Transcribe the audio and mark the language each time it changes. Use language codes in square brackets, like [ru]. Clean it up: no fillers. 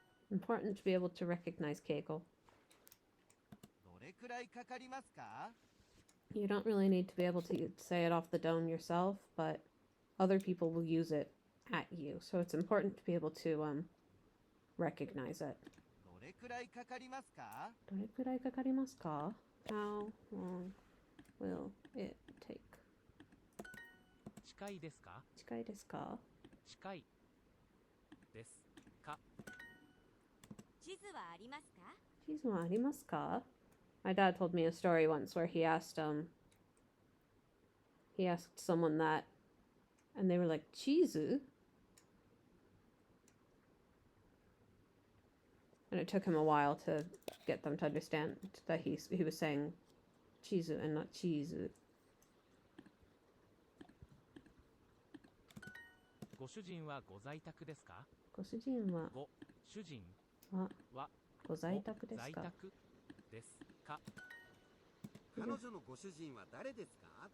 [en] Important to be able to recognize Keiko. [ja] どれくらいかかりますか？ [en] You don't really need to be able to say it off the dome yourself, but other people will use it at you. So it's important to be able to recognize it. [ja] どれくらいかかりますか？どれくらいかかりますか? [en] How long will it take? [ja] 近いですか？近いですか? 近いですか？地図はありますか？地図はありますか? [en] My dad told me a story once where he asked someone that, and they were like, チーズ? And it took him a while to get them to understand that he was saying チーズ and not チーズ. [ja] ご主人はご在宅ですか？ご主人はご主人はご在宅ですか？在宅ですか？彼女のご主人は誰ですか？